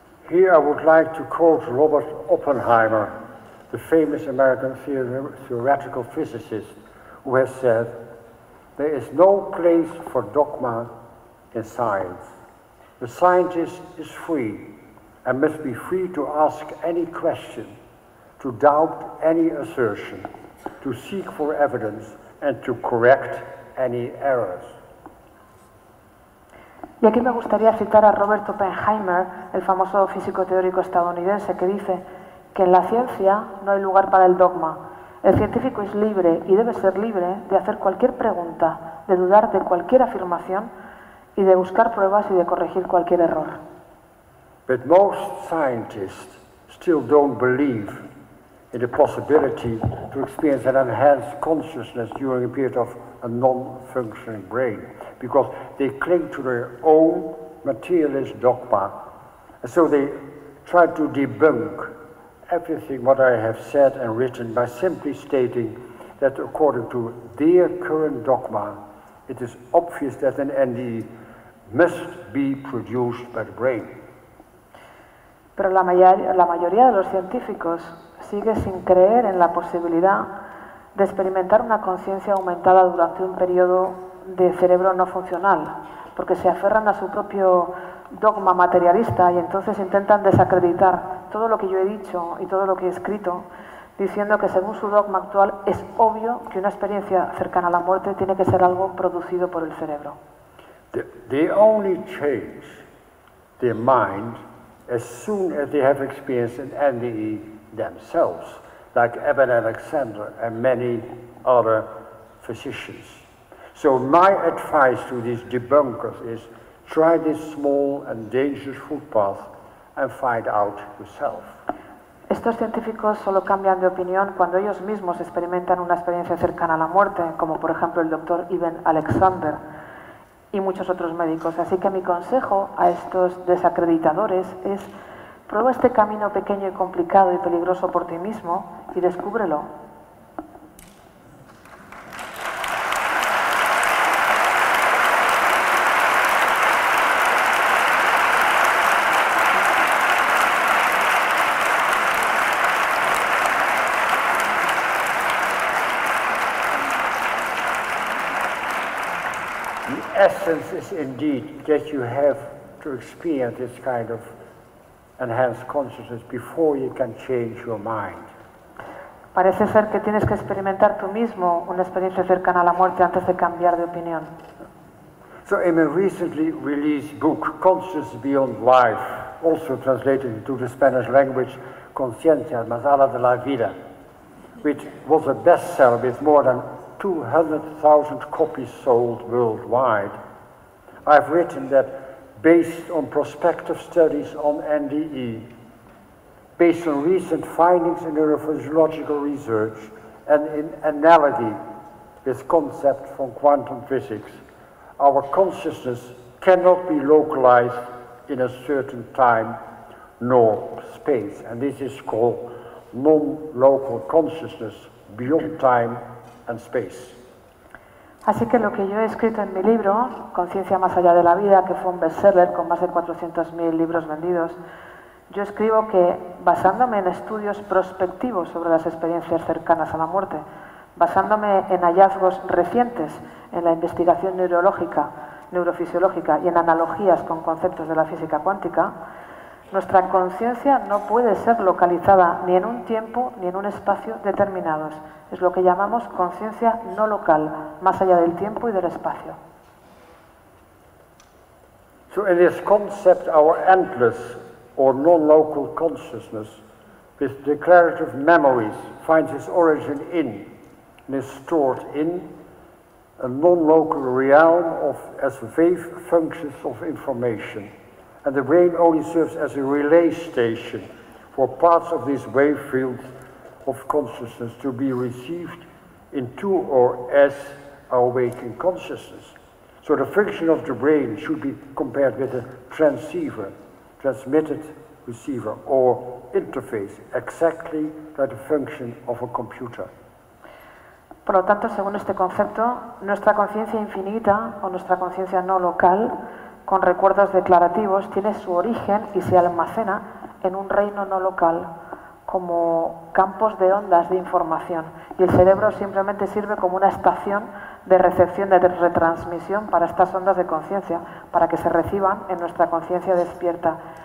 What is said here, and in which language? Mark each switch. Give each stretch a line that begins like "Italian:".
English: Here I would like to quote Robert Oppenheimer, the famous American theoretical physicist, who has said, "There is no place for dogma in science. The scientist is free and must be free to ask any question, to doubt any assertion, to seek for evidence and to correct any errors."
Spanish: Y aquí me gustaría citar a Robert Oppenheimer, el famoso físico teórico estadounidense, que dice que en la ciencia no hay lugar para el dogma. El científico es libre y debe ser libre de hacer cualquier pregunta, de dudar de cualquier afirmación y de buscar pruebas y de corregir cualquier error.
English: But most scientists still don't believe in the possibility to experience an enhanced consciousness during a period of a non-functioning brain, because they cling to their own materialist dogma. And so they try to debunk everything what I have said and written by simply stating that according to their current dogma, it is obvious that an NDE must be produced by the brain.
Spanish: Pero la mayoría de los científicos sigue sin creer en la posibilidad de experimentar una conciencia aumentada durante un periodo de cerebro no funcional, porque se aferran a su propio dogma materialista y entonces intentan desacreditar todo lo que yo he dicho y todo lo que he escrito, diciendo que según su dogma actual es obvio que una experiencia cercana a la muerte tiene que ser algo producido por el cerebro.
English: They only change their mind as soon as they have experienced an NDE themselves, like Eben Alexander and many other physicians. So my advice to these debunkers is try this small and dangerous footpath and find out yourself.
Spanish: Estos científicos solo cambian de opinión cuando ellos mismos experimentan una experiencia cercana a la muerte, como por ejemplo el doctor Eben Alexander y muchos otros médicos. Así que mi consejo a estos desacreditadores es prueba este camino pequeño y complicado y peligroso por ti mismo y descúbrelo.
English: Essence is indeed that you have to experience this kind of enhanced consciousness before you can change your mind.
Spanish: Parece ser que tienes que experimentar tú mismo una experiencia cercana a la muerte antes de cambiar de opinión.
English: So in a recently released book, Consciousness Beyond Life, also translated into the Spanish language, Conciencia Más Allá de la Vida, which was a bestseller with more than 200,000 copies sold worldwide, I've written that based on prospective studies on NDE, based on recent findings in neurophysiological research and in analogy with concepts from quantum physics, our consciousness cannot be localized in a certain time nor space. And this is called non-local consciousness beyond time and space.
Spanish: Así que lo que yo he escrito en mi libro, Conciencia más allá de la vida, que fue un bestseller con más de 400.000 libros vendidos, yo escribo que basándome en estudios prospectivos sobre las experiencias cercanas a la muerte, basándome en hallazgos recientes en la investigación neurológica, neurofisiológica y en analogías con conceptos de la física cuántica, nuestra conciencia no puede ser localizada ni en un tiempo ni en un espacio determinados. Es lo que llamamos conciencia no local, más allá del tiempo y del espacio.
English: So in this concept, our endless or non-local consciousness with declarative memories finds its origin in and is stored in a non-local realm of as wave functions of information. And the brain only serves as a relay station for parts of these wave fields of consciousness to be received into or as our waking consciousness. So the function of the brain should be compared with a transceiver, transmitted receiver or interface, exactly like the function of a computer.
Spanish: Por lo tanto, según este concepto, nuestra conciencia infinita o nuestra conciencia no local con recuerdos declarativos tiene su origen y se almacena en un reino no local como campos de ondas de información y el cerebro simplemente sirve como una estación de recepción de retransmisión para estas ondas de conciencia para que se reciban en nuestra conciencia despierta.